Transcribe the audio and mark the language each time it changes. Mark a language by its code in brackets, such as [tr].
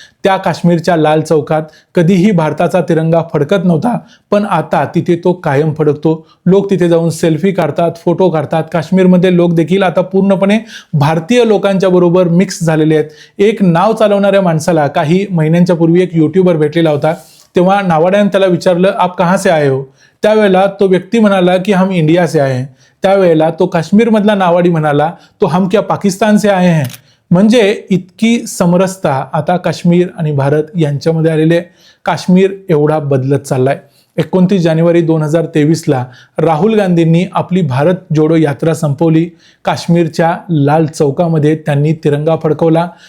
[mr] त्या काश्मीरच्या लाल चौकात कधीही भारताचा तिरंगा फडकत नव्हता, पण आता तिथे तो कायम फडकतो. लोक तिथे जाऊन सेल्फी काढतात, फोटो काढतात. काश्मीरमध्ये लोक देखील आता पूर्णपणे भारतीय लोकांच्या बरोबर मिक्स झालेले आहेत. एक नाव चालवणाऱ्या माणसाला काही महिन्यांच्या पूर्वी एक युट्यूबर भेटलेला होता. तेव्हा नावाड्याने त्याला विचारलं [hi] आप कहाँ से आए हो? [mr] त्यावेळेला तो व्यक्ती म्हणाला की [hi] हम इंडिया से आए हैं. [mr] त्यावेळेला तो काश्मीरमधला नावाडी म्हणाला तो [hi] हम क्या पाकिस्तान से आए हैं. [mr] म्हणजे इतकी समरसता आता काश्मीर आणि भारत यांच्यामध्ये आलेली आहे. काश्मीर एवढा बदलत चाललाय. 29 जानेवारी 2023ला राहुल गांधींनी आपली भारत जोडो यात्रा संपवली. काश्मीरच्या लाल चौकामध्ये त्यांनी तिरंगा फडकवला.